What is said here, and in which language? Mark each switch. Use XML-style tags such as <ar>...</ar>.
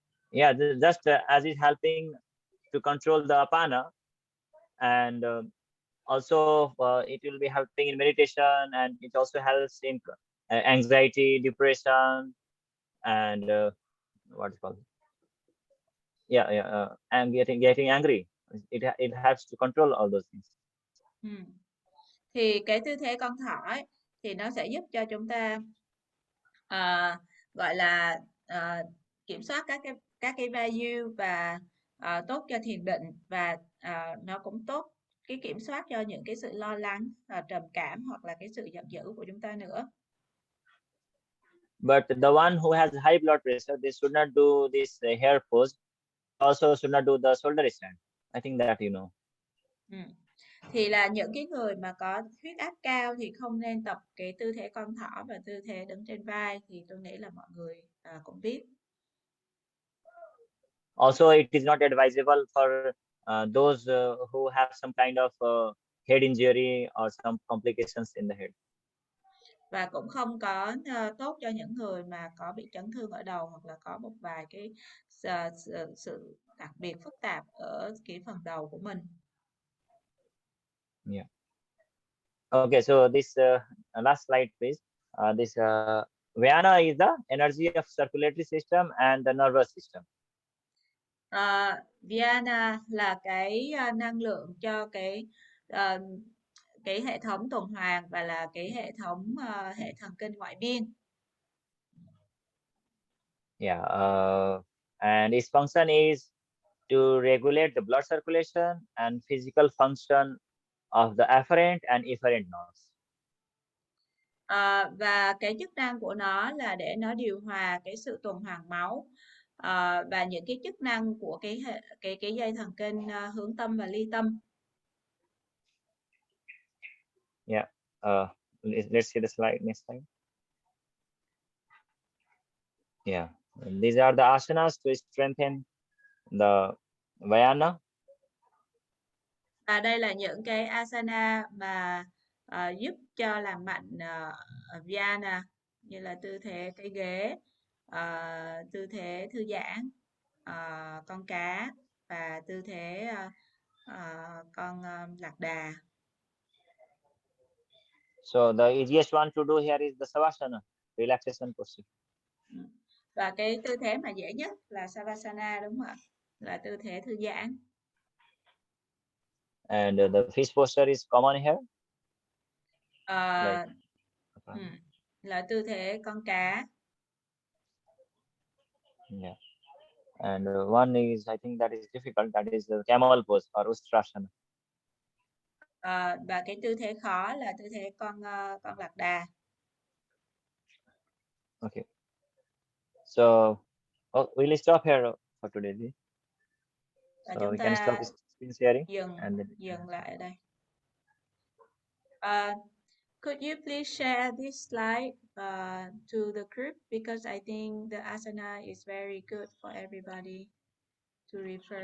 <en>Yeah, just as it's helping to control the apana, and also it will be helping in meditation, and it also helps in anxiety, depression, and what is called? And getting angry. It helps to control all those things.</en> <vi>Thì cái tư thế con thỏ ấy, thì nó sẽ giúp cho chúng ta gọi là kiểm soát các cái value và tốt cho thiền định, và nó cũng tốt cái kiểm soát cho những cái sự lo lắng, trầm cảm hoặc là cái sự giận dữ của chúng ta nữa.</vi> <en>But the one who has high blood pressure, they should not do this hair pose. Also should not do the shoulder stand. I think that you know.</en> <vi>Thì là những cái người mà có huyết áp cao thì không nên tập cái tư thế con thỏ và tư thế đứng trên vai, thì tôi nghĩ là mọi người cũng biết.</vi> <en>Also, it is not advisable for those who have some kind of head injury or some complications in the head.</en> <vi>Và cũng không có tốt cho những người mà có bị chấn thương ở đầu hoặc là có một vài cái sự đặc biệt phức tạp ở cái phần đầu của mình.</vi> <en>Yeah. Okay, so this last slide, please. This Vyana is the energy of circulatory system and the nervous system.</en> <vi>Vyana là cái năng lượng cho cái hệ thống tuần hoàn và là cái hệ thống hệ thần kinh ngoại biên.</vi> <en>Yeah, and its function is to regulate the blood circulation and physical function of the afferent and efferent nerves.</en> <vi>Và cái chức năng của nó là để nó điều hòa cái sự tuần hoàn máu và những cái chức năng của cái dây thần kinh hướng tâm và ly tâm.</vi> <en>Yeah. Let's see the slide. Next slide. Yeah. These are the asanas to strengthen the Vyana.</en> <vi>Và đây là những cái asana mà giúp cho làm mạnh Vyana như là tư thế cái ghế, tư thế thư giãn, con cá và tư thế con lạc đà.</vi> <en>So the easiest one to do here is the Savasana, relaxation posture.</en> <vi>Và cái tư thế mà dễ nhất là Savasana, đúng không ạ? Là tư thế thư giãn.</vi> <en>And the fish posture is common here.</en> <vi>Là tư thế con cá.</vi> <en>Yeah. And one is, I think that is difficult, that is the camel pose or Ustrasana.</en> <vi>Và cái tư thế khó là tư thế con lạc đà.</vi> <en>Okay. So we'll stop here for today.</en> <vi>Và</vi> <en>So</en> <vi>chúng</vi> <en>we can</en> <vi>ta</vi> <en>stop screen sharing.</en> <vi>dừng lại ở đây.</vi> <en>Could you please share this slide to the group, because I think the asana is very good for everybody to refer.</en>